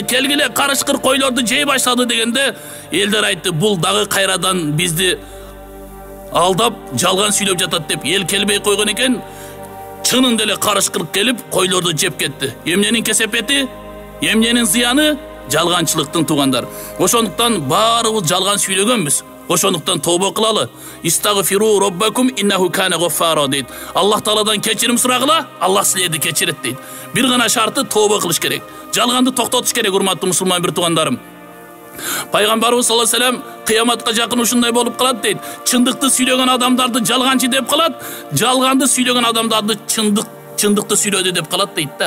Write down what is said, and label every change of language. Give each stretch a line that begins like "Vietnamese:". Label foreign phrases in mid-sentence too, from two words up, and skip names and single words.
Kyrgyz: Келгиле, карышкыр койлорду жей баштады дегенде, элдер айтты, бул дагы кайрадан бизди алдап жалган сүйлөп жатат деп эл келбей койгон экен. Чынында эле карышкыр келип койлорду жеп кетти. Эмненин кесепети, эмненин зыяны? Жалганчылыктын тугандар. Ошондуктан баарыбыз жалган сүйлөгөнбүз. Ошондуктан тобо кылалы.
Arabic: استغفروا ربكم إنه كان غفارا
Kyrgyz: дейт. Аллах Тааладан кечирим сурагыла, Аллах силерди кечирет дейт. Бир гана шарты тобо кылыш керек. Жалганды токтотуш керек, урматтуу мусулман bir тугандарым. Пайгамбарыбыз
Arabic: صلى الله عليه وسلم
Kyrgyz: кыяматка жакын ушундай болуп калат дейт. Чындыкты сүйлөгөн адамдарды жалганчы деп калат, жалганды сүйлөгөн адамдарды чындыкты сүйлөдү деп калат дейт да.